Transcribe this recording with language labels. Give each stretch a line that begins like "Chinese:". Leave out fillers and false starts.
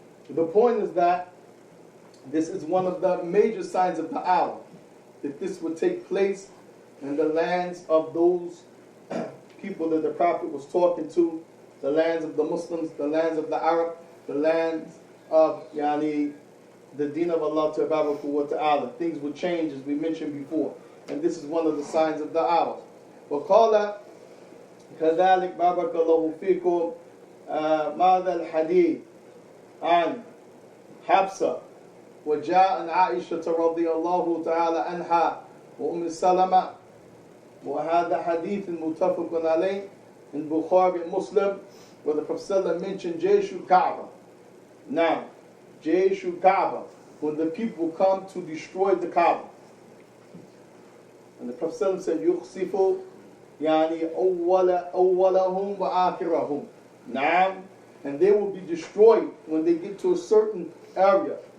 English: The point is that this is one of the major signs of the hour, that this would take place in the lands of those people that the Prophet was talking to, the lands of the Muslims, the lands of the Arab, the lands of the deen of Allah tabaraka wa ta'ala. Things would change, as we mentioned before. And this is one of the signs of the hour.
Arabic: وقال كذلك بارك الله فيكم ماذا الحديث عن حفصة وجاء عن عائشة رضي الله تعالى عنها وأم سلمة وهذا حديث متفق عليه
English: in Bukhari and Muslim, where the Prophet mentioned Jayshu Kaaba. Now, Jayshu Kaaba, when the people come to destroy the Kaaba. And the Prophet said,
Arabic: يُخْصِفُ يعني أولهم وآخرهم.
English: Now, and they will be destroyed when they get to a certain area.